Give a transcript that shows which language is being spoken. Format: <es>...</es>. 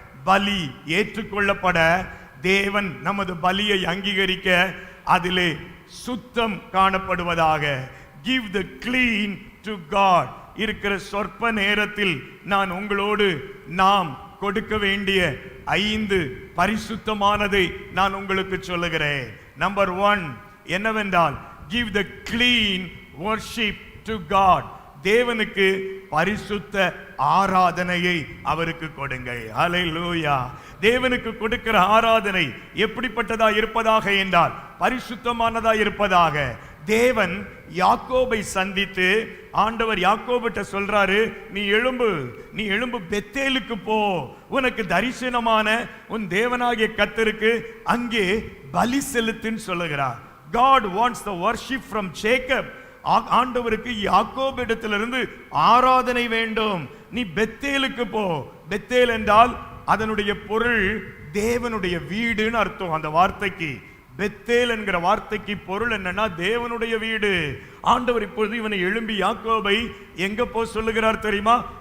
<ta>பலி ஏற்றுக்கொள்ளப்பட தேவன் நமது பலியை அங்கீகரிக்க அதிலே சுத்தம் காணப்படுவதாக.</ta> <en>Give the clean to God.</en> <ta>இருக்கிற சொற்ப நேரத்தில் நான் உங்களோடு நாம் கொடுக்க வேண்டிய 5 பரிசுத்தமானதை நான் உங்களுக்கு சொல்லுகிறேன். நம்பர் 1 என்னவென்றால்,</ta> <en>give the clean worship to God.</en> <ta>தேவனுக்கு பரிசுத்த ஆராதனையை அவருக்கு கொடுங்கள். ஹல்லேலூயா. தேவனுக்கு கொடுக்கிற ஆராதனை எப்படிப்பட்டதா இருப்பதாக என்றால் பரிசுத்தமானதா இருப்பதாக. தேவன் யாக்கோபை சந்தித்து ஆண்டவர் யாக்கோபிட்ட சொல்றாரு, நீ எழும்பு பெத்தேலுக்கு போ, உனக்கு தரிசனமான உன் தேவனாகிய கர்த்தருக்கு அங்கே பலி செலுத்துன்னு சொல்லுகிறார்.</ta> <en>God wants the worship from Jacob.</en> <ta>ஆண்டவருக்கு யாக்கோபு இடத்திலிருந்து ஆராதனை வேண்டும். நீ பெத்தேலுக்கு போ. பெத்தேல் என்றால் அதனுடைய பொருள் தேவனுடைய வீடுன்னு அர்த்தம். அந்த வார்த்தைக்கு பெத்தேல் என்கிற வார்த்தைக்கு பொருள் என்னன்னா தேவனுடைய வீடு. ஆண்டவர் இப்பொழுது இவனை எழும்பி யாக்கோபை எங்க போ சொல்லுகிறார் தெரியுமா?</ta>